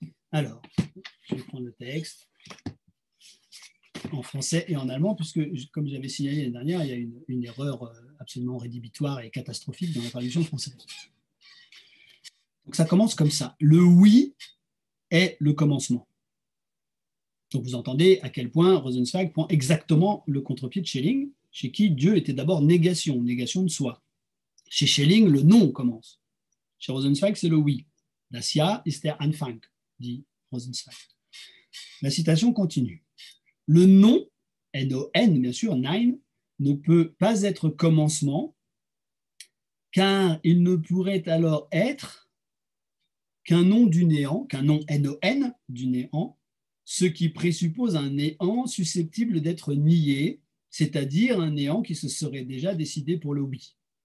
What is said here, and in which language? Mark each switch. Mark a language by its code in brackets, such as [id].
[fr] Alors, je vais prendre le texte en français et en allemand, puisque, comme j'avais signalé l'année dernière, il y a une erreur absolument rédhibitoire et catastrophique dans la traduction française. Donc ça commence comme ça. Le oui est le commencement. Donc vous entendez à quel point Rosenzweig prend exactement le contre-pied de Schelling, chez qui Dieu était d'abord négation de soi. Chez Schelling, le non commence. Chez Rosenzweig, c'est le oui. [de] Das Ja ist der Anfang, [fr] dit Rosenzweig. La citation continue. Le non, N-O-N, bien sûr, nein, ne peut pas être commencement, car il ne pourrait alors être qu'un nom du néant, qu'un nom N-O-N du néant, ce qui présuppose un néant susceptible d'être nié, c'est-à-dire un néant qui se serait déjà décidé pour le oui.